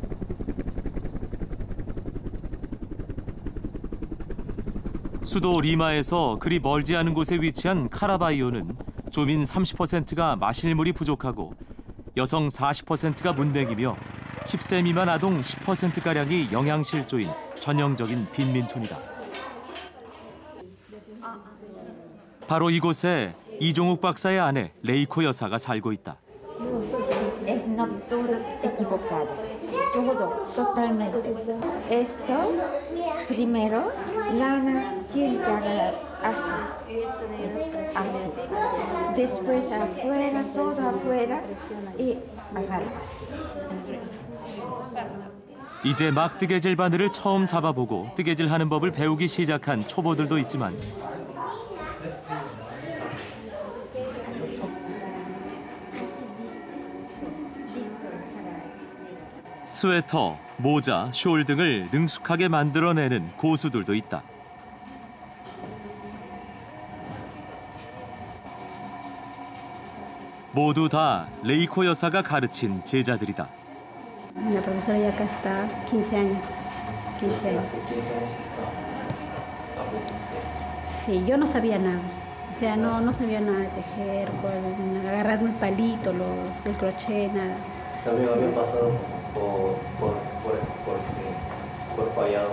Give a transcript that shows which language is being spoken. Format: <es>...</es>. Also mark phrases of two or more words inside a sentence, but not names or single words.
<ko>수도 리마에서 그리 멀지 않은 곳에 위치한 카라바이오는 주민 30%가 마실 물이 부족하고 여성 40%가 문맹이며 10세 미만 아동 10%가량이 영양실조인 전형적인 빈민촌이다. 바로 이곳에 이종욱 박사의 아내 레이코 여사가 살고 있다.</ko> <es>Es no todo equivocado, todo totalmente. Esto primero lana tiene que agarrar así, así. Después afuera, todo afuera y agarra así.</es> <ko>이제 막 뜨개질 바늘을 처음 잡아보고 뜨개질하는 법을 배우기 시작한 초보들도 있지만 스웨터, 모자, 숄 등을 능숙하게 만들어내는 고수들도 있다. 모두 다 레이코 여사가 가르친 제자들이다.</ko> <es>La profesora ya acá está 15 años. 15 años. Sí, yo no sabía nada. O sea, no sabía nada de tejer, agarrarme el palito, el crochet, nada. También habían pasado por fallado.</es>